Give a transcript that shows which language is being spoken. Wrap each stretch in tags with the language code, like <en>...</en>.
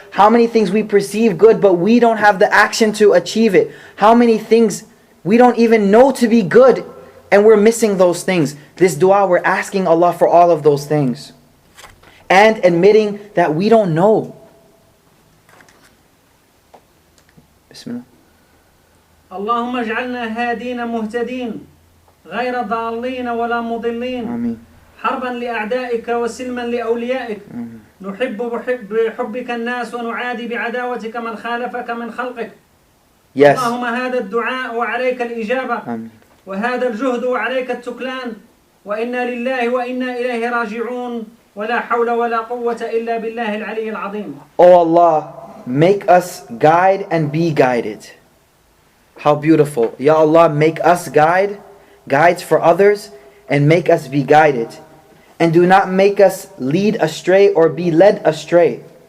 <en>How many things we perceive good, but we don't have the action to achieve it? How many things we don't even know to be good, and we're missing those things? This dua, we're asking Allah for all of those things. And admitting that we don't know.</en> <ar>Bismillah. اللهم اجعلنا هادين مهتدين غير ضالين ولا مضلين.</ar> <en>Ameen.</en> <ar>حربا لأعدائك وسلما لأوليائك. نحب بحبك الناس ونعادي بعداوتك من خالفك من خلقك.</ar> <en>Yes.</en> <ar>اللهم هذا الدعاء وعليك الإجابة.</ar> <en>Ameen.</en> <ar>وهذا الجهد وعليك التكلان. وإنا لله وإنا إليه راجعون. ولا حول ولا قوة إلا بالله العلي العظيم.</ar> <en>O Allah, make us guide and be guided. How beautiful. Ya Allah, make us guides for others, and make us be guided. And do not make us lead astray or be led astray.</en>